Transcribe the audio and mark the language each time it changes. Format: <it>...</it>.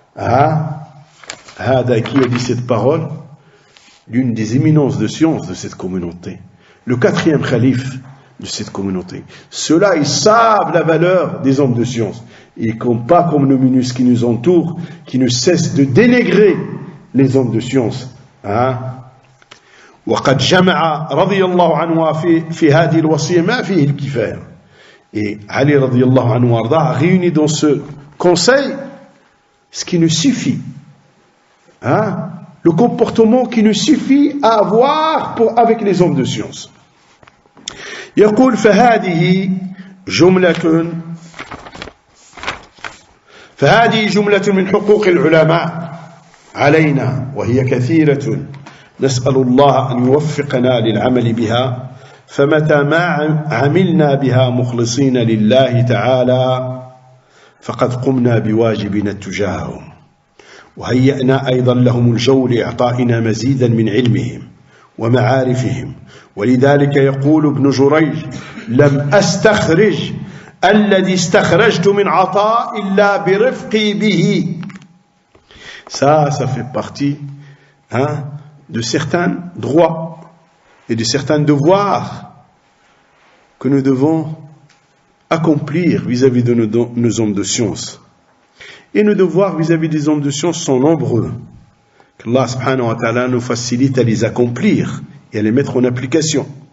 <fr>Qui a dit cette parole? L'une des éminences de science de cette communauté. Le 4e khalife de cette communauté. Ceux-là, ils savent la valeur des hommes de science. Et pas comme nos minus qui nous entourent, qui ne cessent de dénigrer les hommes de science.</fr> <ar>وقد جمع رضي الله عنه في هذه الوصية ما فيه الكفاية.</ar> <fr>Et Ali radiallahu anhu arda a réuni dans ce conseil ce qui nous suffit. Le comportement qui nous suffit à avoir avec les hommes de science.</fr> <ar>يقول فهذه جملة من حقوق العلماء علينا وهي كثيرة نسأل الله أن يوفقنا للعمل بها فمتى ما عملنا بها مخلصين لله تعالى فقد قمنا بواجبنا تجاههم وهيئنا أيضا لهم الجو لإعطائنا مزيدا من علمهم ومعارفهم ولذلك يقول ابن جريج لم أستخرج الذي استخرجت من عطاء إلا برفقي به.</ar> <fr>Ça fait partie de certains droits et de certains devoirs que nous devons accomplir vis-à-vis de nos hommes de science. Et nos devoirs vis-à-vis des hommes de science sont nombreux. Qu'Allah subhanahu wa ta'ala nous facilite à les accomplir et à les mettre en application.</fr>